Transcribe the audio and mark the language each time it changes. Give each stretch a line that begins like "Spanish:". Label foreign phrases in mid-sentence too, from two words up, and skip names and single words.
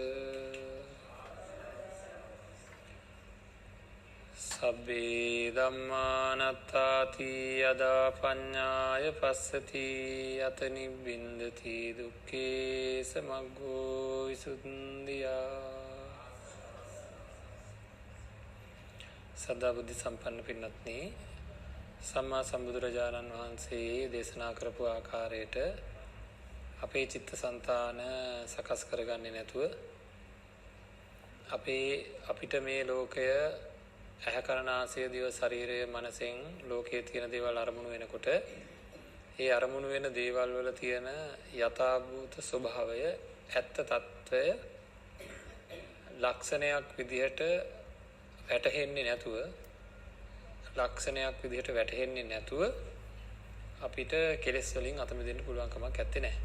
Pali: සබ්බේ ධම්මානත්තාති යදා පඤ්ඤාය පස්සති යත නිබ්බින්දති දුක්ඛේ සමග්ගෝ විසුද්ධියා.
Sinhala: සදා බුද්ධ සම්පන්න පින්වත්නි, සම්මා සම්බුදුරජාණන් වහන්සේ දේශනා කරපු ආකාරයට අපේ චිත්තසංතාන සකස් කරගන්නේ නැතුව අපිට මේ ලෝකය ඇහැ කන නාසය දිව ශරීරය මනසෙන් ලෝකයේ තියෙන දේවල් අරමුණු වෙනකොට ඒ අරමුණු වෙන දේවල් වල තියෙන යථාභූත ස්වභාවය ඇත්ත తত্ত্বය ලක්ෂණයක් විදිහට වැටහෙන්නේ නැතුව අපිට කෙලෙස් වලින් අත මිදෙන්න පුළුවන් කමක් නැත්තේ නෑ.